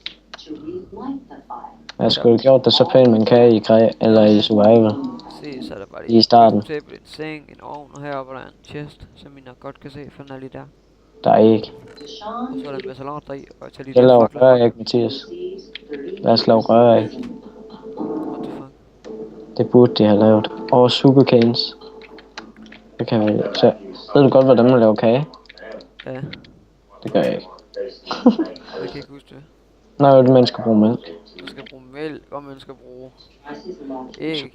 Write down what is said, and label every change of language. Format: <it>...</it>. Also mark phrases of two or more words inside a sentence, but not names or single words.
<da>Jeg skulle have gjort det så pænt man kan i eller i survival. Se, så er der bare I starten. en table, en seng, en ovn, og heroppe er der en chest, som I nok godt kan se, for den er lige der. Der er ikke. Og så er der en masse lort i, og jeg tager lige Jeg laver røræg, Mathias. Lad os lave røræg.</da> <en>What the fuck?</en> <da>Det burde de have lavet. Og sugarcanes. Det kan vi. Så ved du godt, hvordan man laver kage? Ja. Det gør jeg ikke. Jeg kan ikke huske det. Nej, man skal bruge mælk. Man skal bruge mælk, og man skal bruge æg,</da>